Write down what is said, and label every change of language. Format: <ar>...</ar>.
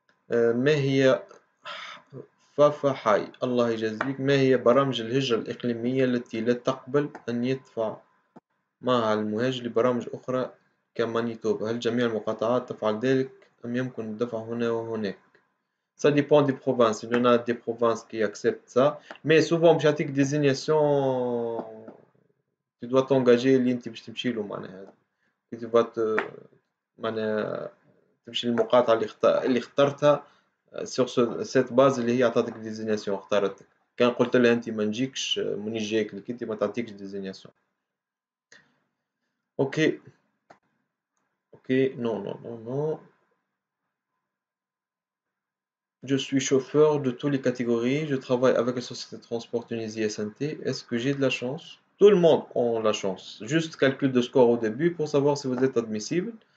<ar>ما هي فافا حي الله يجازيك ما هي برامج الهجرة الإقليمية التي لا تقبل أن يدفع معها المهاجر لبرامج أخرى كمانيتوبا؟ هل جميع المقاطعات تفعل ذلك أم يمكن الدفع هنا وهناك؟</ar> <fr>Ça dépend des provinces. Il y en a des provinces qui acceptent ça. Mais souvent,</fr> <ar>بيعطيك désignation,</ar> <fr>tu dois t'engager</fr> <ar>اللي انت باش تمشي له معناها.</ar> <fr>tu vas te</fr> <ar>معناها تمشي للمقاطعة اللي اخترتها</ar> <fr>sur cette base</fr> <ar>اللي هي عطاتك désignation اختارتك. كان قلت لها انت ما نجيكش مانيش جايك لك انت ما تعطيكش désignation. اوكي اوكي</ar> <fr>non non non non. Je suis chauffeur de toutes les catégories. Je travaille avec la société de transport Tunisie SNT. Est-ce que j'ai de la chance? Tout le monde a la chance. Juste calcul de score au début pour savoir si vous êtes admissible.</fr>